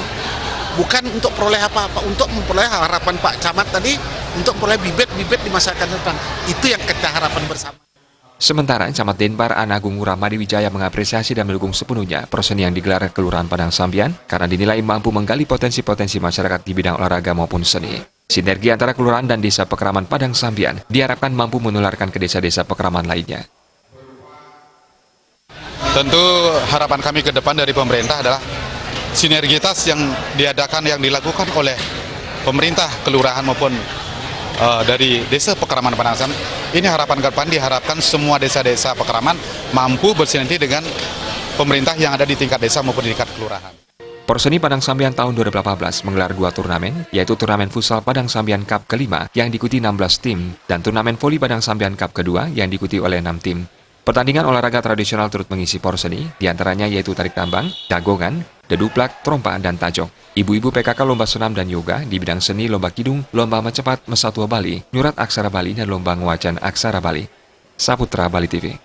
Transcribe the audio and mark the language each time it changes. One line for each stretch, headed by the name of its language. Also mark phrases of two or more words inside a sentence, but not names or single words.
Indonesian: Bukan untuk peroleh apa-apa, untuk memperoleh harapan Pak Camat tadi, untuk memperoleh bibit-bibit di masyarakat depan. Itu yang kita harapkan bersama. Sementara Camat Denpasar, Anak Agung Ngurah Madewijaya mengapresiasi dan mendukung sepenuhnya perseni yang digelar Kelurahan Padang Sambian karena dinilai mampu menggali potensi-potensi masyarakat di bidang olahraga maupun seni. Sinergi antara kelurahan dan desa Pekraman Padang Sambian diharapkan mampu menularkan ke desa-desa Pekraman lainnya. Tentu harapan kami ke depan dari pemerintah adalah sinergitas yang dilakukan oleh pemerintah, kelurahan maupun dari desa Pekraman Padang Sambian. Ini harapan ke depan, diharapkan semua desa-desa Pekraman mampu bersinergi dengan pemerintah yang ada di tingkat desa maupun di tingkat kelurahan. Perseni Padang Sambian tahun 2018 menggelar 2 turnamen, yaitu turnamen futsal Padang Sambian Cup kelima yang diikuti 16 tim, dan turnamen voli Padang Sambian Cup kedua yang diikuti oleh 6 tim. Pertandingan olahraga tradisional turut mengisi Perseni, diantaranya yaitu tarik tambang, dagongan, deduplak, trompa, dan tajok. Ibu-ibu PKK lomba senam dan yoga, di bidang seni lomba kidung, lomba mencepat Mesatua Bali, nyurat aksara Bali, dan lomba ngwacan aksara Bali. Saputra Bali TV.